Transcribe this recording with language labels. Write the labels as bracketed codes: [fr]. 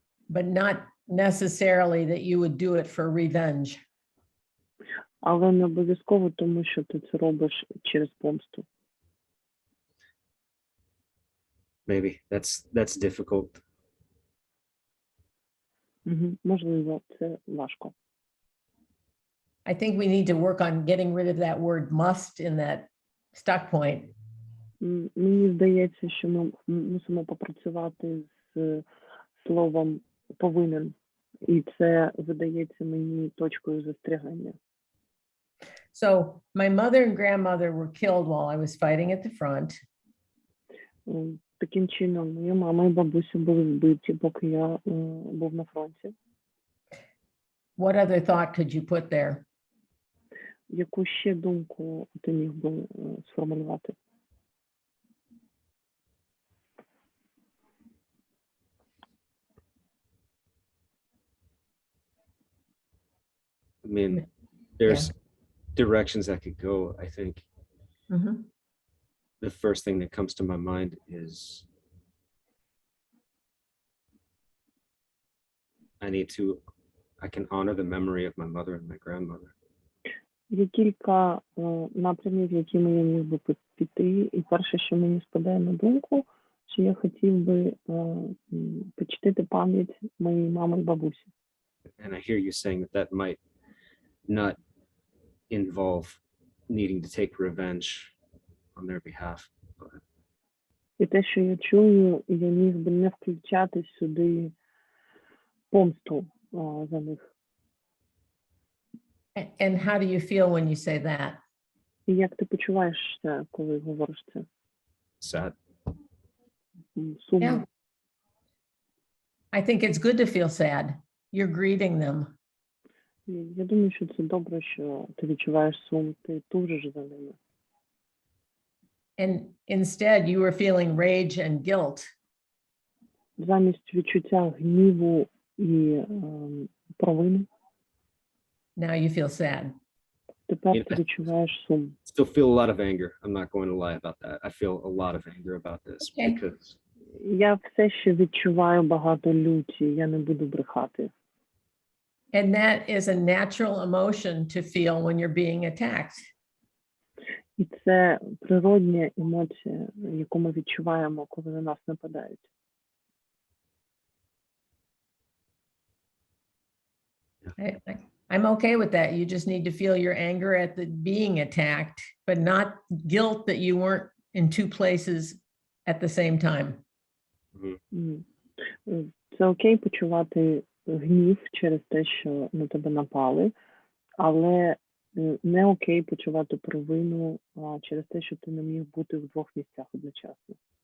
[en] But not necessarily that you would do it for revenge. [uk] Але не обов'язково, тому що ти це робиш через помсту. [en] Maybe that's difficult. [uk] Можливо, це важко. [en] I think we need to work on getting rid of that word must in that stuck point. [uk] Мені здається, що ми мусимо попрацювати з словом повинен. І це видається мені точкою застрягання. [en] So my mother and grandmother were killed while I was fighting at the front. [uk] Таким чином, моя мама і бабуся були вбиті, поки я був на фронті. [en] What other thought could you put there? [uk] Яку ще думку ти міг би сформулювати? [en] I mean, there's directions that could go. I think the first thing that comes to my mind is I can honor the memory of my mother and my grandmother. [uk] Є кілька напрямів, якими я міг би піти. І перше, що мені спадає на думку, що я хотів би почтити пам'ять моєї мами і бабусі. [en] And I hear you saying that might not involve needing to take revenge on their behalf. But... [uk] І те, що я чую, я міг би не включати сюди помсту за них. [en] And how do you feel when you say that? [uk] І як ти почуваєшся, коли говориш це? [en] Sad. [uk] Сумно. [en] Yeah. I think it's good to feel sad. You're greeting them. [uk] Я думаю, що це добре, що ти відчуваєш сум, ти тужиш за ними. [en] And instead you were feeling rage and guilt. [uk] Замість відчуття гніву і провини, [en] Now you feel sad. [uk] тепер ти відчуваєш сум. [en] Still feel a lot of anger. I'm not going to lie about that. I feel a lot of anger about this because [uk] Я все ще відчуваю багато люті, я не буду брехати. [en] And that is a natural emotion to feel when you're being attacked. [uk] І це природня емоція, яку ми відчуваємо, коли на нас нападають. [en] I'm okay with that. You just need to feel your anger at the being attacked, but not guilt that you weren't in two places at the same time. [uk] Це окей почувати гнів через те, що на тебе напали, але не окей почувати провину через те, що ти не міг бути в двох місцях одночасно.